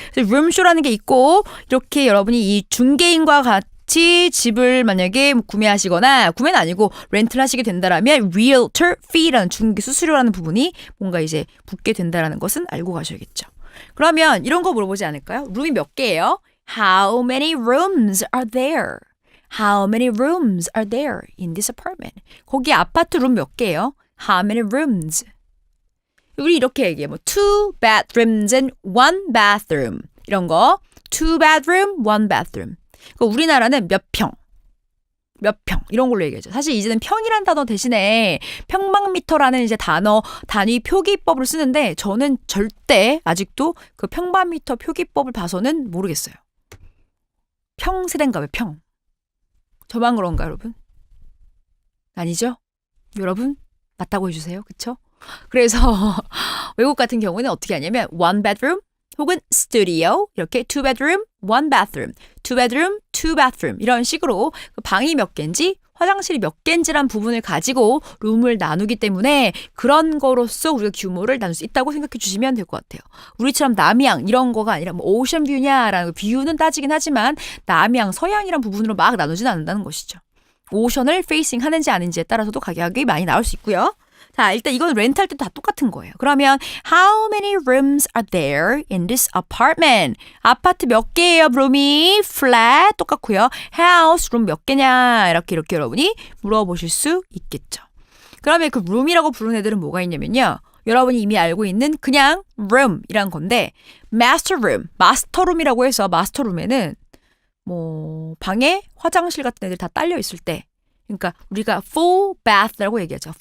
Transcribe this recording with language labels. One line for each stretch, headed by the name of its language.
Korean: 그래서 룸쇼라는 게 있고 이렇게 여러분이 이 중개인과 같이 집을 만약에 구매하시거나 구매는 아니고 렌트를 하시게 된다라면 realtor fee라는 중개 수수료라는 부분이 뭔가 이제 붙게 된다라는 것은 알고 가셔야겠죠. 그러면 이런 거 물어보지 않을까요? 룸이 몇 개예요?
English: How many rooms are there? How many rooms are there in this apartment?
Korean: 거기 아파트 룸 몇 개예요?
English: How many rooms?
Korean: 우리 이렇게 얘기해.
English: 뭐 two bedrooms and one bathroom.
Korean: 이런 거.
English: two bedroom, one bathroom.
Korean: 우리나라는 몇 평. 이런 걸로 얘기하죠. 사실 이제는 평이란 단어 대신에 평방미터라는 이제 단위 표기법을 쓰는데 저는 절대 아직도 그 평방미터 표기법을 봐서는 모르겠어요. 평세대인가 왜 평? 저만 그런가 여러분? 아니죠? 여러분 맞다고 해주세요. 그쵸? 그래서 외국 같은 경우는 어떻게 하냐면 one bedroom 혹은 studio 이렇게
English: two bedroom, one bathroom, two bedroom, two bathroom
Korean: 이런 식으로 방이 몇 개인지 화장실이 몇 개인지란 부분을 가지고 룸을 나누기 때문에 그런 거로서 우리가 규모를 나눌 수 있다고 생각해 주시면 될 것 같아요. 우리처럼 남양 이런 거가 아니라 뭐 오션 뷰냐라는 비유는 따지긴 하지만 남양, 서양이란 부분으로 막 나누진 않는다는 것이죠. 오션을 페이싱 하는지 아닌지에 따라서도 가격이 많이 나올 수 있고요. 자, 일단 이건 렌트할 때도 다 똑같은 거예요. 그러면
English: How many rooms are there in this apartment?
Korean: 아파트 몇 개예요, 룸이? flat 똑같고요. house, 룸 몇 개냐? 이렇게 여러분이 물어보실 수 있겠죠. 그러면 그 룸이라고 부르는 애들은 뭐가 있냐면요. 여러분이 이미 알고 있는 그냥 room이란 건데 master room, 마스터룸이라고 해서 마스터룸에는 뭐 방에 화장실 같은 애들 다 딸려 있을 때 그러니까 우리가 full bath라고 얘기하죠.